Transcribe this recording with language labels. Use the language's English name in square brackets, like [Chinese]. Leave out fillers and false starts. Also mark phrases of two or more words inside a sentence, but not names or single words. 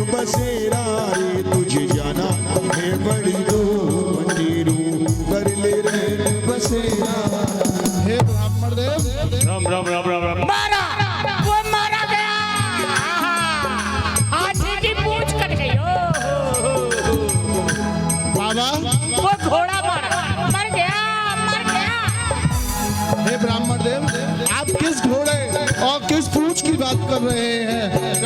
[Hindi] बसेरा रे तुझे जाना है बड़ी दूर मंदिरू कर ले रे बसेरा। हे ब्राह्मण देव, राम राम राम राम राम। मारा, वो मारा गया। हाथी की पूंछ कट गई। बाबा वो घोड़ा मर गया, मर गया। हे ब्राह्मण देव, आप किस घोड़े और किस पूंछ की बात कर रहे हैं?